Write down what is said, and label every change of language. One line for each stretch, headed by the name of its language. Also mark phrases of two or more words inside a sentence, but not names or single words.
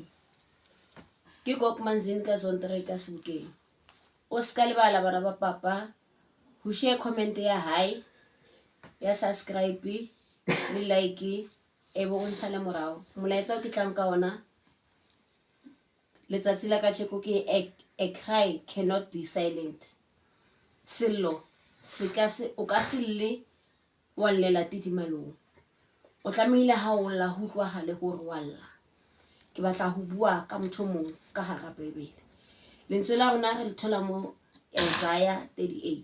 Southern Sotho: Ke Gogo Manzini ka Zontere ka Sebokeng. O ska lebala bana ba papa ho share comment ya hi, ya subscribe le like e bo ntsha le morao. Molaetsa o ke tlang ka ona letsatsi la ka tsheko ke a
English: cry cannot be silent.
Southern Sotho: Sello se ka se o ka sille wa llela tidimalong. O tlamehile ha o lla ho utlwahale hore wa lla. Ke batla ho bua ka motho mong ka hara Bibele. Lentswe la rona re le thola mo Isaiah 38.